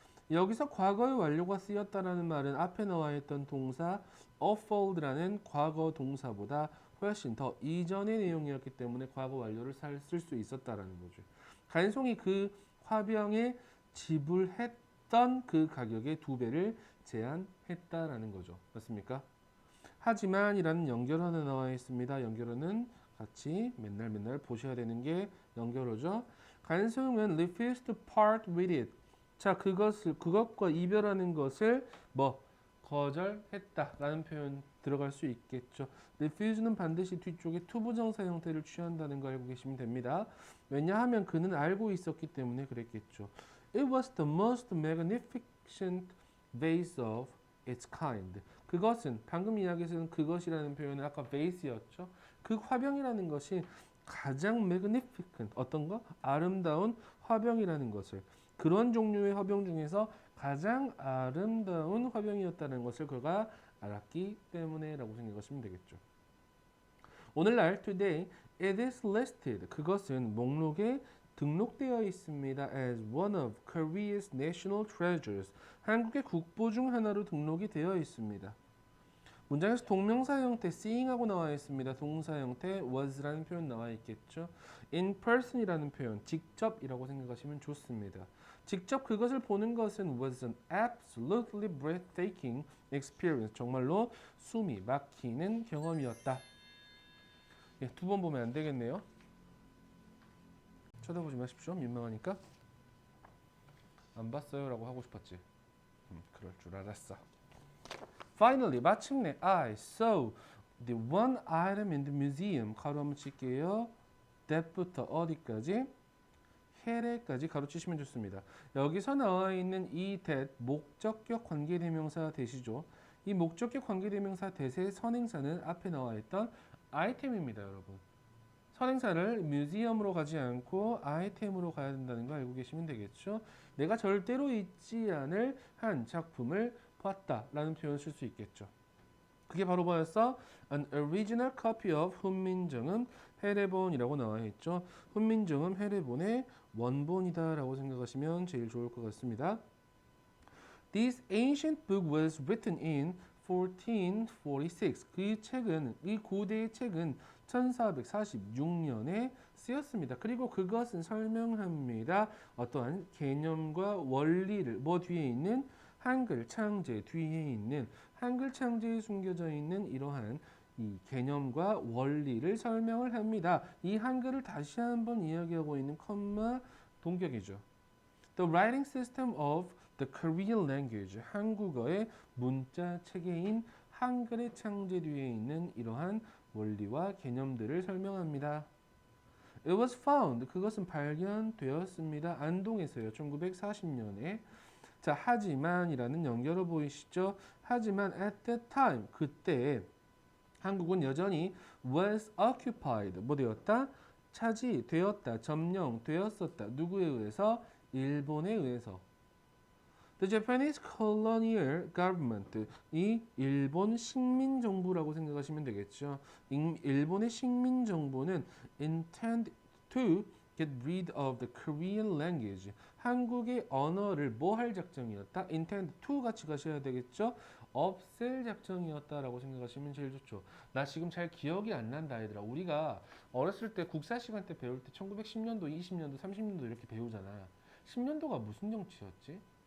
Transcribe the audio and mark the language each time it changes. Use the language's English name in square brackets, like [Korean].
[Korean] 여기서 과거의 완료가 쓰였다라는 말은 앞에 나와 있던 동사 unfold라는 과거 동사보다 훨씬 더 이전의 내용이었기 때문에 과거 완료를 쓸 수 있었다라는 거죠. 간송이 그 화병에 지불했던 그 가격의 2배를 제한했다라는 거죠. 맞습니까? 하지만이라는 연결어는 나와 있습니다. 연결어는 같이 맨날 보셔야 되는 게 연결어죠. [English] 간송은 refused to part with it. [Korean] 자, 그것과 이별하는 것을 거절했다라는 표현 들어갈 수 있겠죠. refuse는 반드시 뒤쪽에 투부정사 형태를 취한다는 거 알고 계시면 됩니다. 왜냐하면 그는 알고 있었기 때문에 그랬겠죠. [English] It was the most magnificent vase of its kind. [Korean] 그것은 방금 이야기에서는 그것이라는 표현은 아까 vase였죠. 그 화병이라는 것이 가장 magnificent 어떤 거? 아름다운 화병이라는 것을 그런 종류의 화병 중에서 가장 아름다운 화병이었다는 것을 그가 알았기 때문에 라고 생각하시면 되겠죠. 오늘날 today [English] It is listed. [Korean] 그것은 목록에 등록되어 있습니다. [English] As one of Korea's national treasures. [Korean] 한국의 국보 중 하나로 등록이 되어 있습니다. 문장에서 동명사 형태 seeing하고 나와 있습니다. 동사 형태 was라는 표현 나와 있겠죠. In person이라는 표현 직접이라고 생각하시면 좋습니다. 직접 그것을 보는 것은 [English] was an absolutely breathtaking experience. [Korean] 정말로 숨이 막히는 경험이었다. 예, 두 번 보면 안 되겠네요. 쳐다보지 마십시오. 민망하니까. 안 봤어요 라고 하고 싶었지. 그럴 줄 알았어. [English] Finally, [Korean] 마침내 [English] I saw the one item in the museum. [Korean] 가로 한번 칠게요. that부터 어디까지? 해례까지 가로치시면 좋습니다. 여기서 나와 있는 이 that 목적격 관계대명사 대시죠. 이 목적격 관계대명사 대세의 선행사는 앞에 나와 있던 아이템입니다, 여러분. 선행사를 뮤지엄으로 가지 않고 아이템으로 가야 된다는 거 알고 계시면 되겠죠. 내가 절대로 잊지 않을 한 작품을 봤다라는 표현을 쓸 수 있겠죠. 그게 바로 뭐였어? [English] An original copy of [Korean] 훈민정음 해례본이라고 나와 있죠. 훈민정음 해례본의 원본이다라고 생각하시면 제일 좋을 것 같습니다. [English] This ancient book was written in 1446. [Korean] 그 책은, 이 고대의 책은 1446년에 쓰였습니다. 그리고 그것은 설명합니다. 어떠한 개념과 원리를 뭐 뒤에 있는 한글 창제 뒤에 있는 한글 창제에 숨겨져 있는 이러한 이 개념과 원리를 설명을 합니다. 이 한글을 다시 한번 이야기하고 있는 컴마 동격이죠. [English] The writing system of the Korean language. [Korean] 한국어의 문자 체계인 한글의 창제 뒤에 있는 이러한 원리와 개념들을 설명합니다. [English] It was found. [Korean] 그것은 발견되었습니다. 안동에서요. 1940년에. 자, 하지만이라는 연결어 보이시죠? 하지만 [English] at that time. [Korean] 그때 한국은 여전히 [English] was occupied. [Korean] 뭐 되었다? 차지되었다. 점령되었었다. 누구에 의해서? 일본에 의해서. [English] The Japanese colonial government. [Korean] 이 일본 식민 정부라고 생각하시면 되겠죠. 일본의 식민 정부는 [English] intend to get rid of the Korean language. [Korean] 한국의 언어를 뭐 할 작정이었다? intend to 같이 가셔야 되겠죠. 없앨 작정이었다라고 생각하시면 제일 좋죠. 나 지금 잘 기억이 안 난다 얘들아. 우리가 어렸을 때 국사 시간 때 배울 때 1910년도, 20년도, 30년도 이렇게 배우잖아. 10년도가 무슨 정치였지?